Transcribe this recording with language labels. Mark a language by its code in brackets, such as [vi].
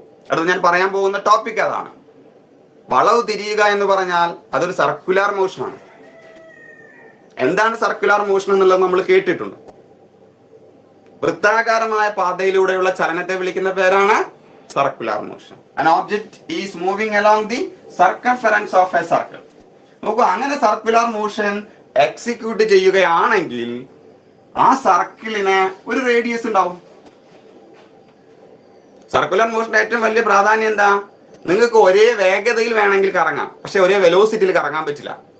[ml] അടുത്ത ഞാൻ പറയാൻ പോകുന്ന ടോപ്പിക് അതാണ്. വളവ് തിരിയുക എന്ന് പറഞ്ഞാൽ അതൊരു സർക്കുലർ മോഷനാണ്. എന്താണ് സർക്കുലർ മോഷൻ എന്നുള്ളത് നമ്മൾ കേട്ടിട്ടുണ്ട്. വൃത്താകാരമായ പാതയിലൂടെയുള്ള ചലനത്തെ വിളിക്കുന്ന പേരാണ് circular motion. [en] An object is moving along the circumference of a circle. [ml] നോക്കൂ, അങ്ങനെ സർക്കുലർ മോഷൻ എക്സിക്യൂട്ട് ചെയ്യുകയാണെങ്കിൽ ആ സർക്കിളിന് ഒരു റേഡിയസ് ഉണ്ടാവും. സർക്കുലർ മോഷന്റെ ഏറ്റവും വലിയ പ്രാധാന്യം എന്താ? നിങ്ങൾക്ക് ഒരേ വേഗതയിൽ വേണമെങ്കിൽ കറങ്ങാം, പക്ഷെ ഒരേ വെലോസിറ്റിയിൽ കറങ്ങാൻ പറ്റില്ല.